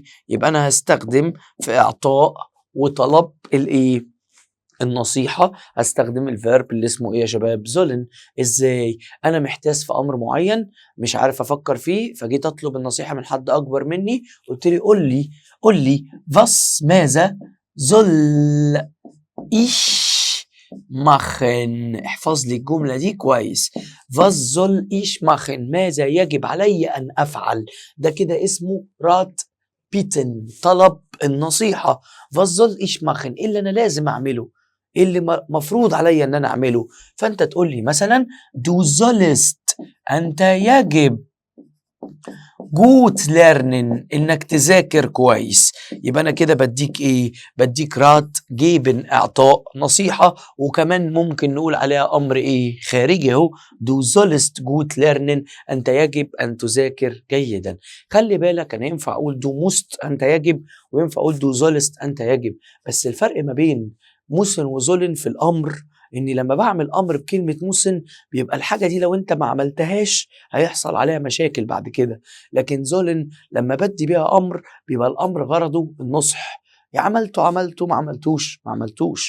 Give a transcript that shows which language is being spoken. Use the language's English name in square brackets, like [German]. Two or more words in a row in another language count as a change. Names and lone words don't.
[Arabic] يبقى أنا هستخدم في إعطاء وطلب النصيحة هستخدم الفيرب اللي اسمه ايه يا شباب؟ زولن. ازاي؟ انا محتاس في امر معين مش عارف افكر فيه، فجيت اطلب النصيحة من حد اكبر مني، قلت لي قول لي was ماذا زل [German] ich machen. [Arabic] احفظ لي الجملة دي كويس. [German] was soll ich machen، [Arabic] ماذا يجب علي ان افعل. ده كده اسمه [German] Rat bitten [Arabic] طلب النصيحة. [German] was soll ich machen، [Arabic] ايه اللي انا لازم اعمله، ايه اللي مفروض عليا ان انا اعمله. فانت تقول لي مثلا [German] du sollst [Arabic] انت يجب [German] gut lernen [Arabic] انك تذاكر كويس. يبقى انا كده بديك ايه؟ بديك [German] Rat geben [Arabic] اعطاء نصيحة، وكمان ممكن نقول عليها امر ايه؟ خارجي اهو. [German] du sollst gut lernen [Arabic] انت يجب ان تذاكر جيدا. خلي بالك انا ينفع اقول [German] du musst [Arabic] انت يجب، وينفع اقول [German] du sollst [Arabic] انت يجب، بس الفرق ما بين مسن وزولن في الامر اني لما بعمل امر بكلمة مسن بيبقى الحاجة دي لو انت ما عملتهاش هيحصل عليها مشاكل بعد كده. لكن زولن لما بدي بيها امر بيبقى الامر غرضه النصح، يا عملته ما عملتوش.